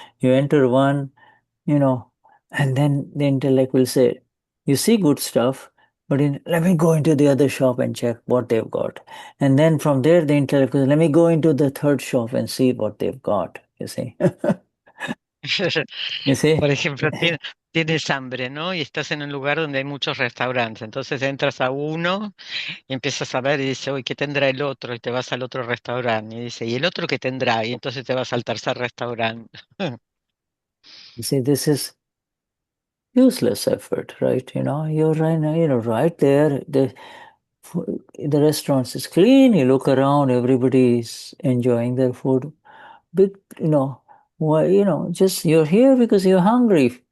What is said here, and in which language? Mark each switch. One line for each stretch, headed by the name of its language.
English: You enter one, and then the intellect will say, you see good stuff, but let me go into the other shop and check what they've got. And then from there, the intellect will say, let me go into the third shop and see what they've got, you see. You see?
Spanish: Por ejemplo, tienes hambre, ¿no? Y estás en un lugar donde hay muchos restaurantes. Entonces entras a uno y empiezas a ver y dice, uy, ¿qué tendrá el otro? Y te vas al otro restaurante. Y dice, ¿y el otro qué tendrá? Y entonces te vas al tercer restaurante.
English: You see, this is useless effort, right? You're right there. The restaurant is clean. You look around, everybody's enjoying their food. Big, why, just you're here because you're hungry.